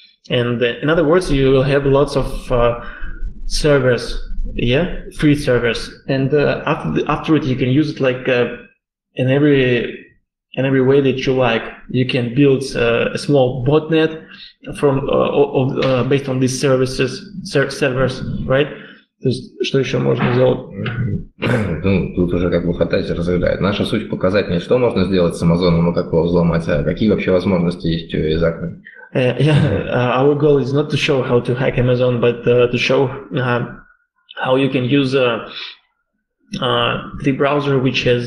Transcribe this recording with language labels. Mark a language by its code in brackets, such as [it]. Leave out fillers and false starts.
[en] And in other words, you will have lots of servers, free servers, and after it you can use it like in every way that you like. You can build a small botnet from based on these servers, right? [ru] То есть, что еще можно сделать? Ну, тут уже как бы фантазия разъезжает. Наша суть показать не что можно сделать с Амазоном и как его взломать, а какие вообще возможности есть у AEZAKMI. [en] Our goal is not to show how to hack Amazon, but to show how you can use the browser which has...